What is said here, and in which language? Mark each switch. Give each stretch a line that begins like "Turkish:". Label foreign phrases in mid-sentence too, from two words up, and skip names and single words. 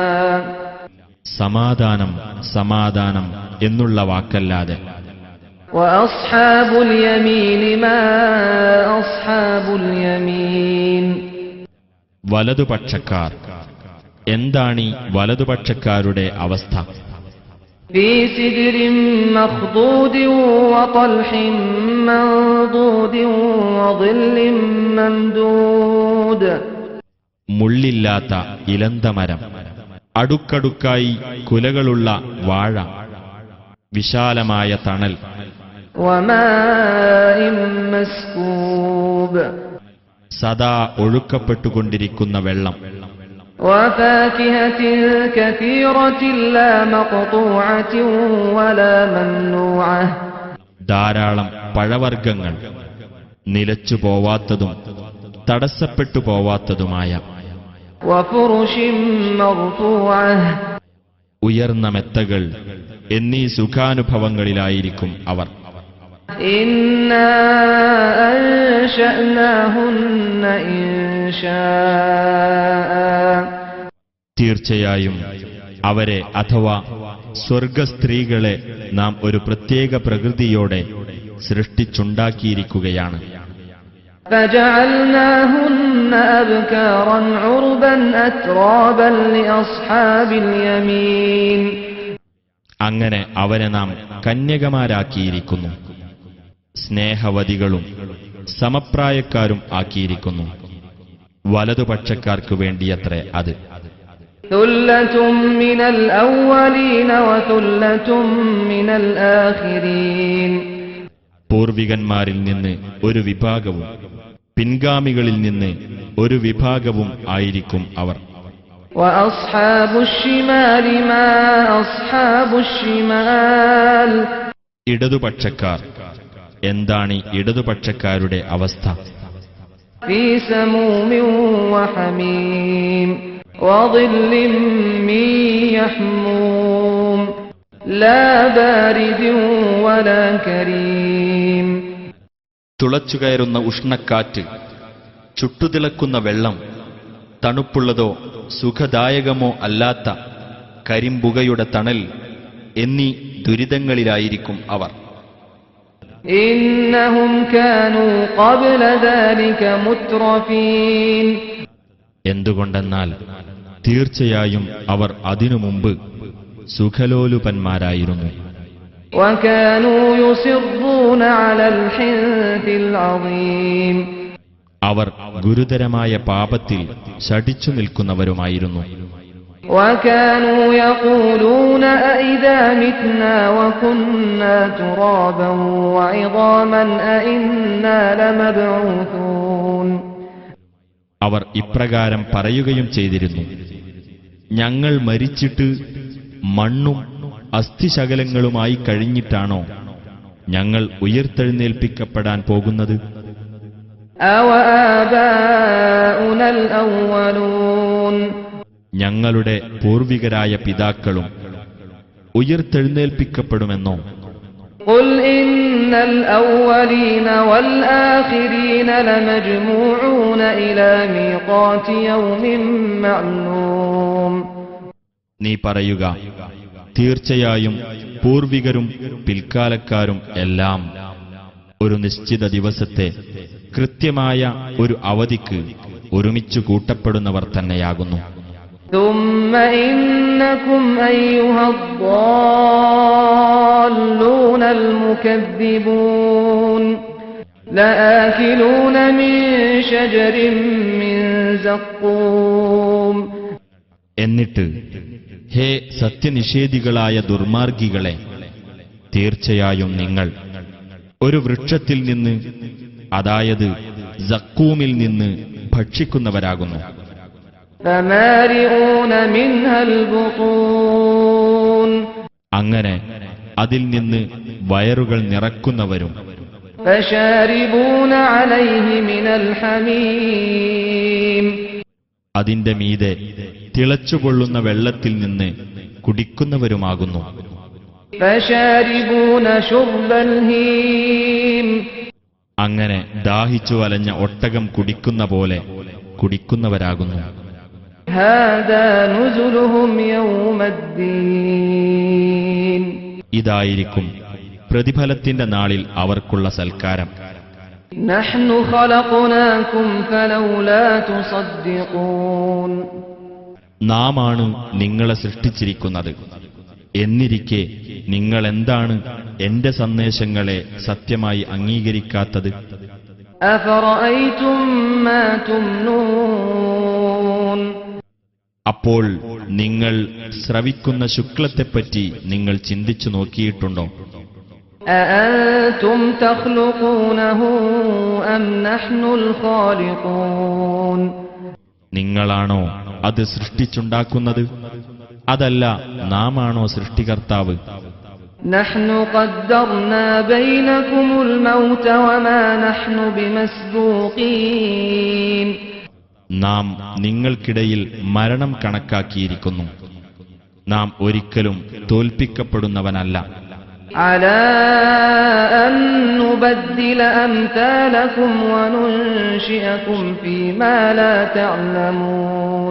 Malayalam: സമാധാനം സമാധാനം എന്നുള്ള വാക്കല്ലാതെ.
Arabic: وأصحاب اليمين ما أصحاب اليمين.
Malayalam: വലതുപക്ഷക്കാർ. എന്താണീ വലതുപക്ഷക്കാരുടെ അവസ്ഥ?
Arabic: في سدر مخضود وطلح منضود وظل ممدود
Malayalam: മുള്ളില്ലാത്ത ഇലന്തമരം, അടുക്കടുക്കായി കുലകളുള്ള വാഴ, വിശാലമായ തണൽ,
Arabic: وماء مسكوب
Malayalam: സദാ ഒഴുക്കപ്പെട്ടുകൊണ്ടിരിക്കുന്ന വെള്ളം,
Arabic: وفاكهة كثيرة لا مقطوعة ولا ممنوعة
Malayalam: ധാരാളം പഴവർഗ്ഗങ്ങൾ, നിലച്ചു പോവാത്തതും തടസ്സപ്പെട്ടു പോവാത്തതുമായ,
Arabic: وفرش مرفوعة
Malayalam: ഉയർന്ന മെത്തകൾ എന്നീ സുഖാനുഭവങ്ങളിലായിരിക്കും അവർ.
Arabic: إنا أنشأناهن إنشاء
Malayalam: തീർച്ചയായും അവരെ അഥവാ സ്വർഗസ്ത്രീകളെ നാം ഒരു പ്രത്യേക പ്രകൃതിയോടെ സൃഷ്ടിച്ചുണ്ടാക്കിയിരിക്കുകയാണ്.
Arabic: فجعلناهن أبكارا عربا أترابا لأصحاب اليمين
Malayalam: അങ്ങനെ അവരെ നാം കന്യകമാരാക്കിയിരിക്കുന്നു, സ്നേഹവതികളും സമപ്രായക്കാരും ആക്കിയിരിക്കുന്നു. വലതുപക്ഷക്കാർക്കു വേണ്ടിയത്രേ അത്.
Arabic: ثلة من الأولين وثلة من الآخرين
Malayalam: പൂർവികന്മാരിൽ നിന്ന് ഒരു വിഭാഗവും പിൻഗാമികളിൽ നിന്ന് ഒരു വിഭാഗവും ആയിരിക്കും അവർ.
Arabic: وأصحاب الشمال ما أصحاب الشمال
Malayalam: ഇടതുപക്ഷക്കാർ, എന്താണ് ഇടതുപക്ഷക്കാരുടെ അവസ്ഥ?
Arabic: في سموم وحميم وظل من يحموم لا بارد ولا كريم
Malayalam: തുളച്ചുകയറുന്ന ഉഷ്ണക്കാറ്റ്, ചുട്ടുതിളക്കുന്ന വെള്ളം, തണുപ്പുള്ളതോ സുഖദായകമോ അല്ലാത്ത കരിമ്പുകയുടെ തണൽ എന്നീ ദുരിതങ്ങളിലായിരിക്കും അവർ.
Arabic: إنهم كانوا قبل ذلك مترفين
Malayalam: എന്തുകൊണ്ടെന്നാൽ തീർച്ചയായും അവർ അതിനു മുമ്പ് സുഖലോലുപന്മാരായിരുന്നു.
Arabic: وكانوا يصرون على الحنث العظيم
Malayalam: അവർ ഗുരുതരമായ പാപത്തിൽ ശഠിച്ചു നിൽക്കുന്നവരുമായിരുന്നു.
Arabic: وكانوا يقولون أئذا متنا وكنا ترابا وعظاما أئنا لمبعوثون
Malayalam: അവർ ഇപ്രകാരം പറയുകയും ചെയ്തിരുന്നു: ഞങ്ങൾ മരിച്ചിട്ട് മണ്ണും അസ്ഥിശകലങ്ങളുമായി കഴിഞ്ഞിട്ടാണോ ഞങ്ങൾ ഉയർത്തെഴുന്നേൽപ്പിക്കപ്പെടാൻ പോകുന്നത്?
Arabic: أَوَآبَاؤُنَا الْأَوَّلُونَ
Malayalam: ഞങ്ങളുടെ പൂർവികരായ പിതാക്കളും ഉയർത്തെഴുന്നേൽപ്പിക്കപ്പെടുമെന്നോ?
Arabic: قُلْ إِنَّ الْأَوَّلِينَ وَالْآخِرِينَ لَمَجْمُوعُونَ إِلَى مِيقَاتِ يَوْمٍ مَّعْلُومٍ
Malayalam: നീ പറയുക, തീർച്ചയായും പൂർവികരും പിൽക്കാലക്കാരും എല്ലാം ഒരു നിശ്ചിത ദിവസത്തെ കൃത്യമായ ഒരു അവധിക്ക് ഒരുമിച്ചു കൂട്ടപ്പെടുന്നവർ തന്നെയാകുന്നു.
Arabic: ثُمَّ إِنَّكُمْ أَيُّهَا الضَّالُّونَ الْمُكَذِّبُونَ لَآكِلُونَ مِنْ شَجَرٍ مِّنْ زَقُّومٍ
Malayalam: എന്നിട്ട്, ഹേ സത്യനിഷേധികളായ ദുർമാർഗികളെ, തീർച്ചയായും നിങ്ങൾ ഒരു വൃക്ഷത്തിൽ നിന്ന്, അതായത് സക്കൂമിൽ നിന്ന് ഭക്ഷിക്കുന്നവരാകുന്നു.
Arabic: فَمَالِئُونَ مِنْهَا الْبُطُونَ
Malayalam: അങ്ങനെ അതിൽ നിന്ന് വയറുകൾ നിറക്കുന്നവരും.
Arabic: فَشَارِبُونَ عَلَيْهِ مِنَ الْحَمِيمِ
Malayalam: അതിന്റെ മീതെ തിളച്ചുകൊള്ളുന്ന വെള്ളത്തിൽ നിന്ന് കുടിക്കുന്നവരുമാകുന്നു.
Arabic: فَشَارِبُونَ شُرْبَ الْهِيمِ
Malayalam: അങ്ങനെ ദാഹിച്ചു വലഞ്ഞ ഒട്ടകം കുടിക്കുന്ന പോലെ കുടിക്കുന്നവരാകുന്നു.
Arabic: هَذَا نُزُلُهُمْ يَوْمَ الدِّينِ
Malayalam: ഇതായിരിക്കും പ്രതിഫലത്തിന്റെ നാളിൽ അവർക്കുള്ള സൽക്കാരം.
Arabic: نَحْنُ خَلَقْنَاكُمْ فَلَوْلَا تُصَدِّقُونَ
Malayalam: നാമാണ് നിങ്ങളെ സൃഷ്ടിച്ചിരിക്കുന്നത്, എന്നിരിക്കെ നിങ്ങളെന്താണ് എന്റെ സന്ദേശങ്ങളെ സത്യമായി അംഗീകരിക്കാത്തത്?
Arabic: أفرأيتم ما تمنون
Malayalam: അപ്പോൾ നിങ്ങൾ ശ്രവിക്കുന്ന ശുക്ലത്തെപ്പറ്റി നിങ്ങൾ ചിന്തിച്ചു നോക്കിയിട്ടുണ്ടോ?
Arabic: أأنتم تخلقونه أم نحن الخالقون
Malayalam: നിങ്ങളാണോ അത് സൃഷ്ടിച്ചുണ്ടാക്കുന്നത്, അതല്ല നാമാണോ സൃഷ്ടികർത്താവ്?
Arabic: نحن قدرنا بينكم الموت وما نحن بمسبوقين
Malayalam: നാം നിങ്ങൾക്കിടയിൽ മരണം കണക്കാക്കിയിരിക്കുന്നു. നാം ഒരിക്കലും തോൽപ്പിക്കപ്പെടുന്നവനല്ല.
Arabic: على أن نبدل أمثالكم وننشئكم فيما لا تعلمون